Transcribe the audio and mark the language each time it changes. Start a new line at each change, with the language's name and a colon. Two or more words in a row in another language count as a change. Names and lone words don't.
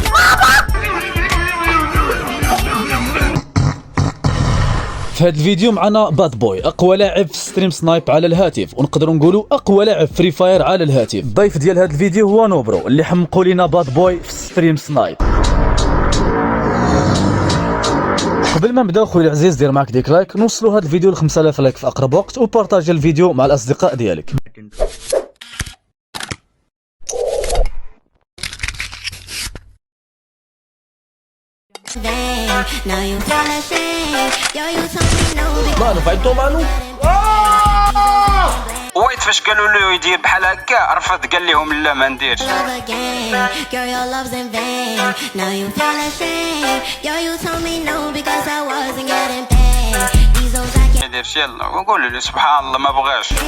Arabic: في هذا الفيديو معنا باد بوي، اقوى لاعب في ستريم سنايب على الهاتف، ونقدروا نقولوا اقوى لاعب فري فاير على الهاتف. الضيف ديال هذا الفيديو هو نوبرو اللي حمقوا لينا باد بوي في ستريم سنايب. قبل ما نبداو خويا العزيز دير معاك ديك لايك، نوصلوا هذا الفيديو ل 5000 لايك في اقرب وقت، وبارطاجي الفيديو مع الاصدقاء ديالك.
Portuguese: Mano, vai tomar no...
Arabic: ويت فاش قالوا له يدير بحال هكا رفض، قال لهم لا ما نديرش. ما يديرش. يلا وقولوا له سبحان الله ما بغاش.